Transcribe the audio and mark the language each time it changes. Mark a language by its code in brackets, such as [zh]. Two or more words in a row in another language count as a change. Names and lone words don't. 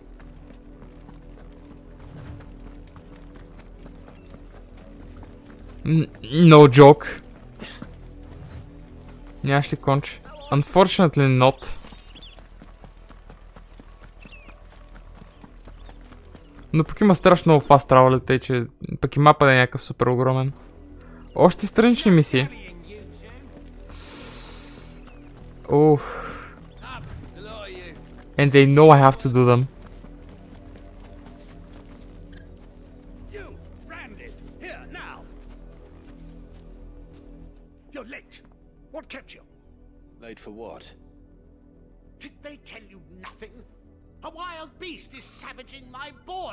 [en] No joke. [bg] Нямаш ли конче? [en] Unfortunately not. [bg] Но пък има страшно много [en] fast travel, [bg] тъй че пък и мапа да е някакъв супер огромен. Още странични мисии. Ух. [en] And they know I have to do them. You, Branded, here now. You're late. What kept you? Late for what? Did they tell you nothing? A wild beast is savaging my boy.